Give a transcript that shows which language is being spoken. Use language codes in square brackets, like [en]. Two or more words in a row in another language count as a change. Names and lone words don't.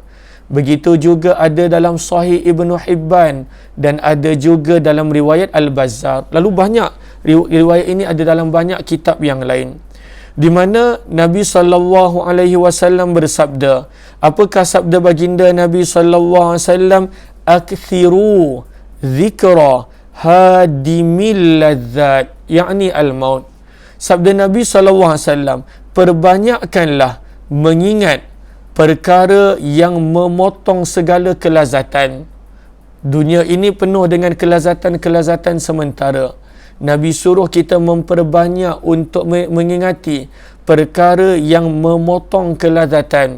[ms] Begitu juga ada dalam Sahih Ibnu Hibban dan ada juga dalam riwayat Al-Bazzar. Lalu banyak riwayat ini ada dalam banyak kitab yang lain, di mana Nabi [ar] صلى الله عليه وسلم [ms] bersabda. Apakah sabda baginda Nabi [ar] صلى الله عليه وسلم? أكثروا ذكر هادم اللذات، يعني الموت. [ms] Sabda Nabi [ar] صلى الله عليه وسلم, [ms] perbanyakkanlah mengingat perkara yang memotong segala kelazatan. Dunia ini penuh dengan kelazatan-kelazatan sementara. Nabi suruh kita memperbanyak untuk mengingati perkara yang memotong kelazatan.